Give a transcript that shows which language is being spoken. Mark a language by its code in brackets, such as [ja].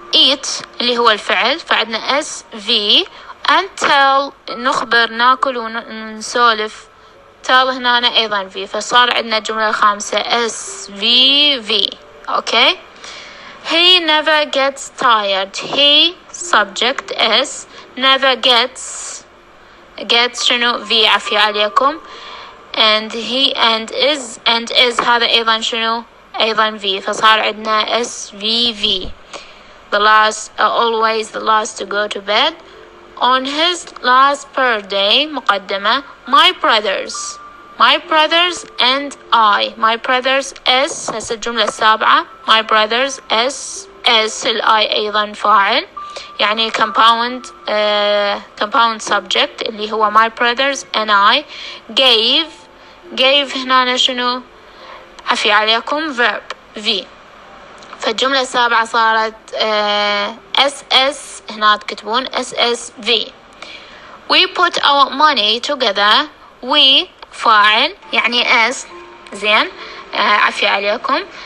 [ar] eat اللي هو الفعل فعندنا SV and tell نخبر ناكل ونسولف tell هنا ايضا V فصار عندنا الجملة الخامسة SVV. [en] okay. He never gets tired. He subject S never gets شنو V [ar] عافية عليكم. and he and is هذا أيضا شنو أيضا V فصار عندنا SVV. [en] the last always the last to go to bed. on his last birthday مقدمة my brothers and I. [ar] my brothers S هسه الجملة السابعة my brothers S الI أيضا فاعل يعني compound subject اللي هو [en] my brothers and I. [ar] gave هنا شنو عفي عليكم verb V. فالجملة السابعة صارت SS، هنا تكتبون SSV. [en] We put our money together. [ar] We فاعل يعني S، زين، عفي عليكم.